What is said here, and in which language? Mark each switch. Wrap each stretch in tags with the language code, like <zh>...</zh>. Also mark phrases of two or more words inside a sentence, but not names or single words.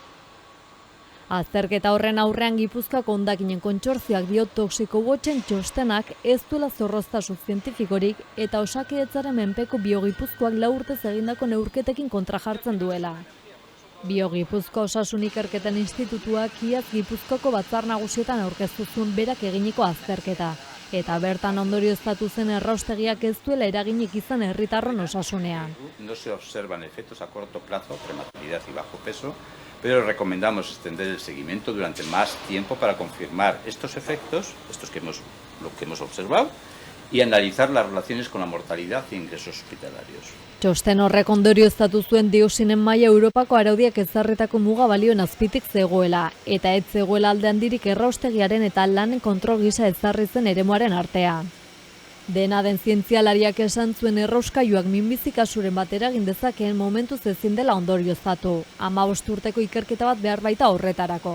<eu>Azterketa horren aurrean Gipuzkoako hondakinen kontsortzioak dio Toxiko Watchen txostenak ez duela zorroztasun zientifikorik eta Osakidetzaren menpeko Biogipuzkoak 4 urtez egindako neurketekin kontrajartzen duela. Biogipuzko Osasun Ikerketen Institutuak iaz Gipuzkoako batzar nagusietan aurkeztu zuen berak eginiko azterketa, eta bertan ondorioztatu zen erraustegiak ez duela eraginik izan herritarron osasunean.</eu> <es>No se observan efectos a corto plazo, prematuridad y bajo peso, pero recomendamos extender el seguimiento durante más tiempo para confirmar estos efectos, lo que hemos observado, y analizar las relaciones con la mortalidad y ingresos hospitalarios.</es> <eu>Txosten horrek ondorioztatu zuen dioxinen maila Europako araudiak ezarritako muga balioen azpitik zegoela, eta ez zegoela alde handirik erraustegiaren eta lanen kontrol gisa ezarri zen eremuaren artean. Dena den zientzialariak esan zuen errauskailuak minbizi kasuren bat eragin dezakeen momentuz ezin dela ondorioztatu, 15 urteko ikerketa bat behar baita horretarako.</eu>